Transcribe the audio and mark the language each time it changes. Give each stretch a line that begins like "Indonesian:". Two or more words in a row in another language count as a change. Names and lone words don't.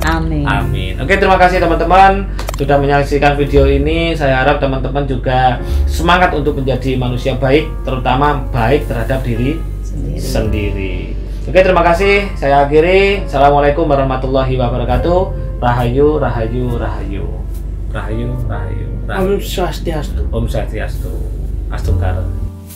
Indonesian: Amin. Amin. Oke, terima kasih teman-teman sudah menyaksikan video ini. Saya harap teman-teman juga semangat untuk menjadi manusia baik, terutama baik terhadap diri sendiri. Oke, terima kasih. Saya akhiri.
Arabic: السلام عليكم ورحمة الله وبركاته.
Balinese: Rahayu, rahayu, rahayu. Rahayu, rahayu, rahayu. Om Swastiastu. Om Swastiastu. Astungkar.